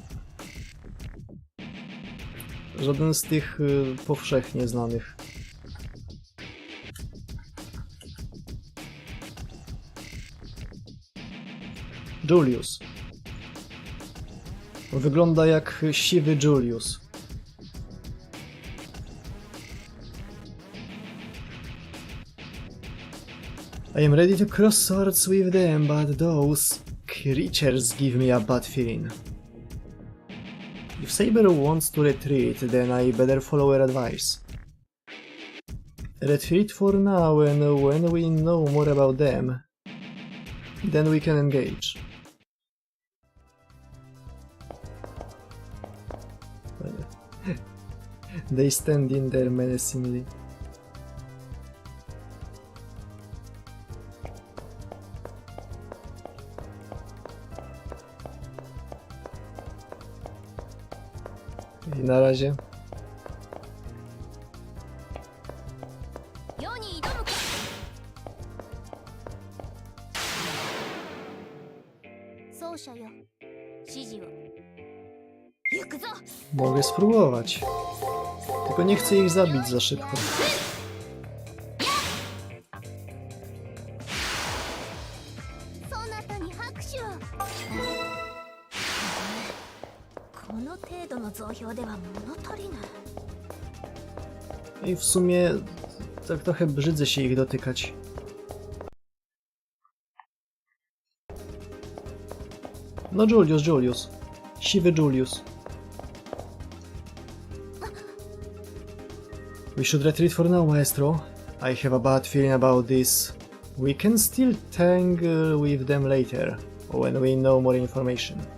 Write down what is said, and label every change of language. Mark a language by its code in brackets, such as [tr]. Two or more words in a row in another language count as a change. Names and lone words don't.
[pl] Żaden z tych powszechnie znanych. Julius. Wygląda jak siwy Julius. [en] I am ready to cross swords with them, but those creatures give me a bad feeling. If Saber wants to retreat, then I better follow her advice. Retreat for now, and when we know more about them, then we can engage. They stand in there menacingly. [pl] I na razie. [ja] 世に挑むか。奏者よ、指示を。行くぞ。 [pl] Mogę spróbować. Tylko nie chcę ich zabić za szybko. [ja] そなたに拍手を。この程度の増票では物足りない。 [pl] I w sumie tak trochę brzydzę się ich dotykać. No Julius. Siwy Julius. [en] We should retreat for now, maestro. I have a bad feeling about this. We can still tangle with them later, when we know more information.